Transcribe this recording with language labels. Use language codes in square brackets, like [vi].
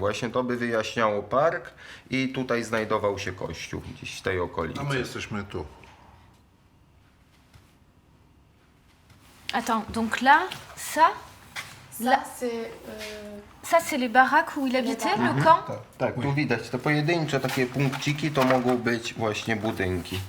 [pl] Właśnie to by wyjaśniało park i tutaj znajdował się kościół gdzieś w tej okolicy. A my jesteśmy tu. [fr] Attends, donc là, ça, ça c'est les baraques où il habitait, le camp? [pl] Tak, tu widać te pojedyncze takie punkciki, to mogą być właśnie budynki.